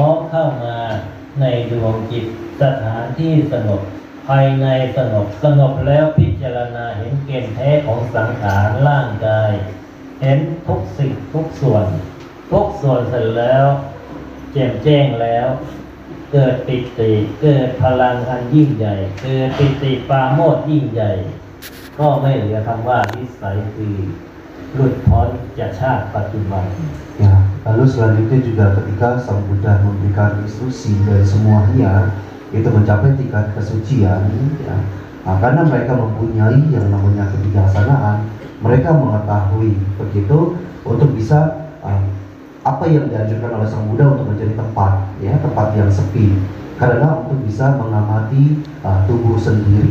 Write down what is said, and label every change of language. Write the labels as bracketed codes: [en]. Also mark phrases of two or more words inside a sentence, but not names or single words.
[th] มเข้ามาในดวงจิตสถานที่สงบภายในสงบแล้วพิจารณาเห็นเกณฑ์แท้ของสังขารร่างกายเห็นทุกสิ่งทุกส่วนเสร็จแล้วแจ่มแจ้งแล้วเกิดปิติเกิดพลังอันยิ่งใหญ่เกิดปิติปราโมทย์ยิ่งใหญ่ก็ไม่เหลือคำว่าวิสัยคือหลุดพ้นจากชาติปัจจุบัน [id] Ya, lalu selanjutnya juga ketika Sang Buddha memberikan instruksi dari semuanya itu mencapai tingkat kesucian ya, nah, karena mereka mempunyai yang namanya kebijaksanaan, mereka mengetahui begitu untuk bisa apa yang dianjurkan oleh Sang Buddha untuk menjadi tempat yang sepi karena untuk bisa mengamati tubuh sendiri.